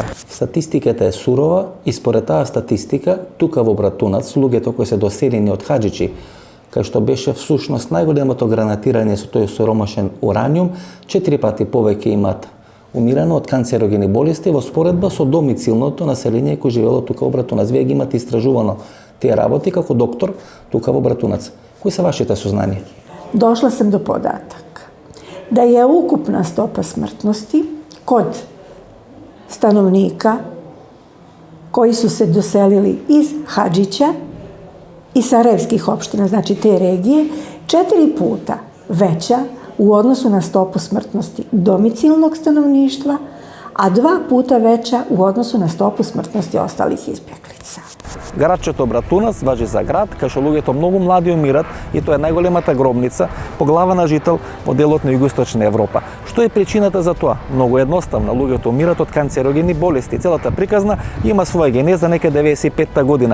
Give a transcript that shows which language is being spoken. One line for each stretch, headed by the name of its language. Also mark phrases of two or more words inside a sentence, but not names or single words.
Macedonian: Статистиката е сурова и според таа статистика тука во Братунац луѓето кои се доселени од хаџичи, кај што беше всушност најголемото гранатирање со тој соромашен ураниум, 4 пати повеќе имаат умирано од канцерогени болести во споредба со домицилното население кој живеело тука во Братунац. Вие ги имате истражувано тие работи како доктор тука во Братунац. Кои се вашите сознанија?
Serbian: Došla sam do podataka da je ukupna stopa smrtnosti kod stanovnika koji su se doselili iz Hadžića i Sarajevskih opština, znači te regije, 4 puta veća u odnosu na stopu smrtnosti domicilnog stanovništva, a 2 puta veća u odnosu na stopu smrtnosti ostalih izbjeglica.
Macedonian: Градчето Братунац важи за град кај што луѓето многу млади умират и тоа е најголемата гробница по глава на жител во делот на југоисточна Европа. Што е причината за тоа? Многу едноставно, луѓето умират од канцерогени болести. Целата приказна има своја генеза некаде 95-та година.